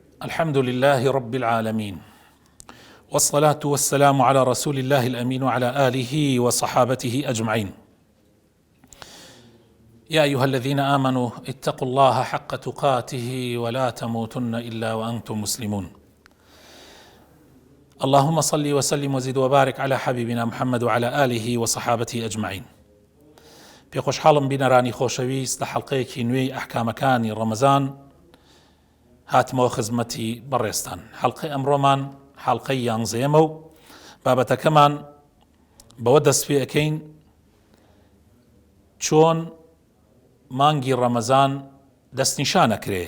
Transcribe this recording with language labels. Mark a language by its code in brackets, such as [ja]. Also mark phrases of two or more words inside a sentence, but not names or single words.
[ar] الحمد لله رب العالمين، والصلاة والسلام على رسول الله الأمين وعلى آله وصحابته أجمعين. يا أيها الذين آمنوا اتقوا الله حق تقاته ولا تموتن إلا وأنتم مسلمون. اللهم صل وسلم وزد وبارك على حبيبنا محمد وعلى آله وصحابته أجمعين. [ckb] پێخۆشحاڵم بینەرانی خۆشەویست لە حەڵقەیەکی نوێی ئەحکامەکانی ڕەمەزان هاتمەوە خزمەتی بەڕێستان. حەڵقەی ئەمڕۆمان حەڵقەی 11ەمە و بابەتەکەمان بەوە دەست پێ ئەکەین چۆن مانگی ڕەمەزان دەستنیشانەکرێ.